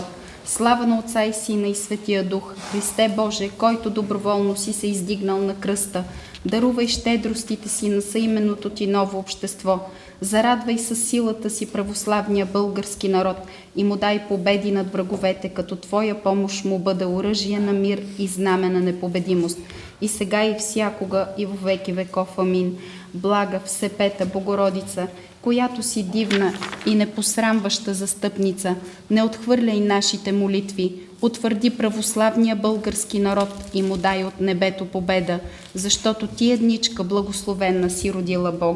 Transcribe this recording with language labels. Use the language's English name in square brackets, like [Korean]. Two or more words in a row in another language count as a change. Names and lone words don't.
[Bulgarian] Слава на Отца и Сина и Светия Дух, Христе Боже, който доброволно си се издигнал на кръста, дарувай щедростите си на съименното Ти ново общество, зарадвай със силата си православния български народ и му дай победи над враговете, като Твоя помощ му бъде оръжие на мир и знаме на непобедимост. И сега и всякога и [Church Slavic] во веки веков. [Bulgarian] Амин. Блага Всепета Богородица, която си дивна и непосрамваща застъпница, не отхвърляй нашите молитви, утвърди православния български народ и му дай от небето победа, защото Ти едничка благословенна си родила Бога.